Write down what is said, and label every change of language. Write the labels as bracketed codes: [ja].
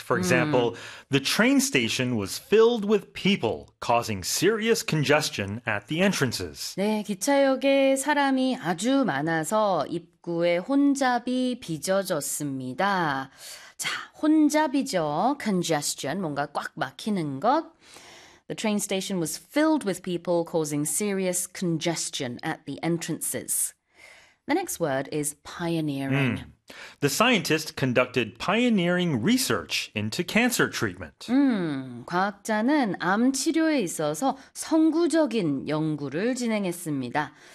[en] For example, the train station was filled with people, causing serious congestion at the entrances. [ko] 네, 기차역에 사람이 아주 많아서 입구에 혼잡이 빚어졌습니다. 자, 혼잡이죠. Congestion, 뭔가 꽉 막히는 것. [en] The train station was filled with people, causing serious congestion at the entrances. The next word is pioneering. The scientist conducted pioneering research into cancer treatment. [ko] 과학자는 암 치료에 있어서 선구적인 연구를 진행했습니다.